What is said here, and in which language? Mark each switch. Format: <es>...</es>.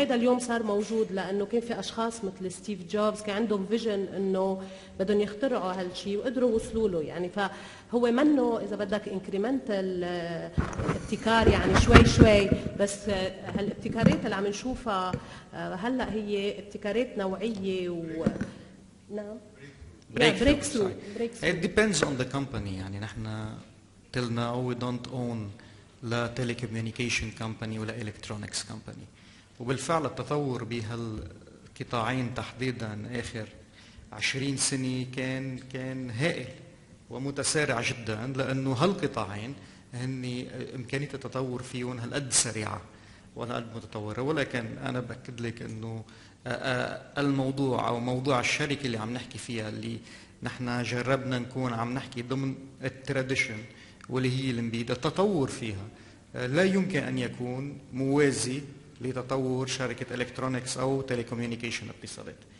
<ar>هيدا اليوم صار موجود لانه كان في اشخاص مثل ستيف جوبز كان عندهم فيجن انه بدهم يخترعوا هالشيء وقدروا يوصلوا له. يعني فهو منه اذا بدك انكريمنتال ابتكار، يعني شوي شوي، بس هالابتكارات اللي عم نشوفها هلا هي ابتكارات نوعيه نعم</ar> <en>breakthrough. It depends on the company.</en> <ar>يعني نحن</ar> <en>till now we don't own لا telecommunication company ولا electronics company.</en> <ar>وبالفعل التطور بهالقطاعين تحديدا آخر 20 سنة كان هائل ومتسارع جدا، لأنه هالقطاعين هن إمكانية التطور فيهم هالقد سريعة وهالقد متطورة. ولكن أنا بأكد لك إنه الموضوع او موضوع الشركه اللي عم نحكي فيها، اللي نحن جربنا نكون عم نحكي ضمن التراديشن واللي هي الامبيد، التطور فيها لا يمكن ان يكون موازي لتطور شركه الكترونكس او تيليكوميونيكيشن اتصالات.</ar>